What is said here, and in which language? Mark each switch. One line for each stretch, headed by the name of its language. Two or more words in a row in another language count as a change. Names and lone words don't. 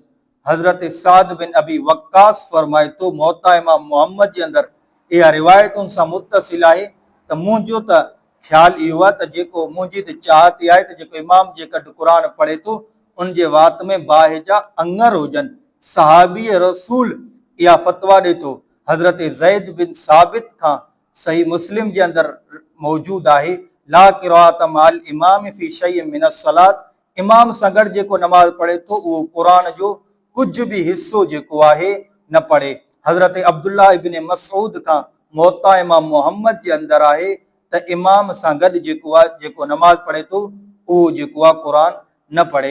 Sindhi: हज़रत साद बिन अबी वक्कास फरमाए थो मुवत्ता इमाम मुहम्मद जे अंदर इहा रिवायतुनि सां मुत्तसिल आहे त मुंहिंजो त ख़्यालु इहो आहे त जेको मुंहिंजी त चाहत इहा आहे त जेको इमाम जे कढ क़ुरान पढ़े थो उन जे वात में बाहि जा अंगर हुजनि। सहाबी रसूल इहा फतवा ॾे थो, हज़रत ज़ैद बिन साबित खां सही मुस्लिम जे अंदर मौजूद आहे
Arabic: لا قراءة مع الإمام في شيء من الصلاة,
Sindhi: इमाम सां गॾु जेको नमाज़ पढ़े थो उहो क़ुरान जो कुझु बि हिसो जेको आहे न पढ़े। हज़रत अब्दुल्ला इब्न मसऊद खां मुवत्ता इमाम मुहम्मद जे अंदर आहे त इमाम सां गॾु जेको आहे जेको नमाज़ पढ़े थो उहो जेको आहे क़ुरान न पढ़े।